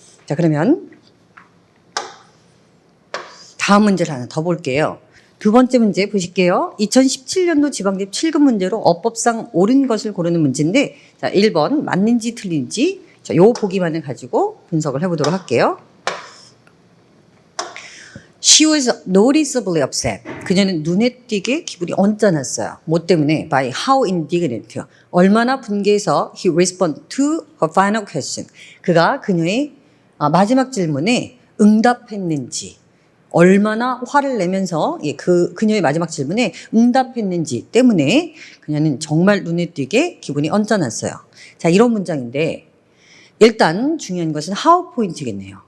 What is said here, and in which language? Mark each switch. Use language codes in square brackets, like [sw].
[ko] 자, 그러면 다음 문제를 하나 더 볼게요. 두 번째 문제 보실게요. 2017년도 지방집 7급 문제로 어법상 옳은 것을 고르는 문제인데, 자, 1번 맞는지 틀린지, 자, 요 보기만을 가지고 분석을 해보도록 할게요. [en] She was noticeably upset. [ko] 그녀는 눈에 띄게 기분이 언짢았어요. 뭐 때문에? [en] By how indignant. [ko] 얼마나 분개해서 [en] he responded to her final question. [ko] 그가 그녀의 마지막 질문에 응답했는지, 얼마나 화를 내면서 그녀의 마지막 질문에 응답했는지 때문에 그녀는 정말 눈에 띄게 기분이 언짢았어요. 자, 이런 문장인데 일단 중요한 것은 how 포인트겠네요.